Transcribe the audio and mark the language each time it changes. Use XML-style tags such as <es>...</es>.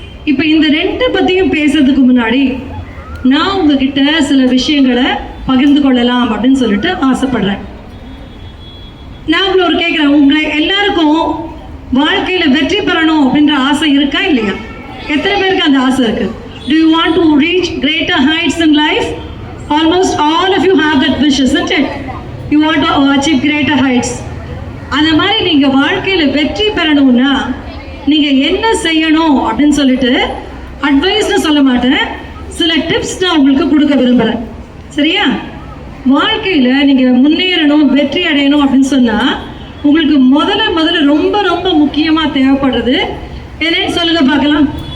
<ta>இப்போ இந்த 2 பற்றியும் பேசுறதுக்கு முன்னாடி நான் உங்ககிட்ட சில விஷயங்களை பகிர்ந்து கொள்ளலாம் அப்படின்னு சொல்லிட்டு ஆசைப்படுறேன். நான் உங்களை ஒரு கேட்குறேன், உங்களை எல்லாருக்கும் வாழ்க்கையில் வெற்றி பெறணும் அப்படின்ற ஆசை இருக்கா இல்லையா? எத்தனை பேருக்கு அந்த ஆசை இருக்கு?</ta> <en>Do you want to reach greater heights in life? Almost all of you have that wish, isn't it? You want to achieve greater heights.</en> <ta>அந்த மாதிரி நீங்கள் வாழ்க்கையில் வெற்றி பெறணும்னா நீங்கள் என்ன செய்யணும் அப்படின்னு சொல்லிட்டு அட்வைஸ்னு சொல்ல மாட்டேன், சில டிப்ஸ் நான் உங்களுக்கு கொடுக்க விரும்புகிறேன். சரியா? வாழ்க்கையில் நீங்கள் முன்னேறணும், வெற்றி அடையணும் அப்படின்னு சொன்னால் உங்களுக்கு முதல்ல ரொம்ப ரொம்ப முக்கியமாக தேவைப்படுறது என்னன்னு சொல்லுங்க பார்க்கலாம்.</ta>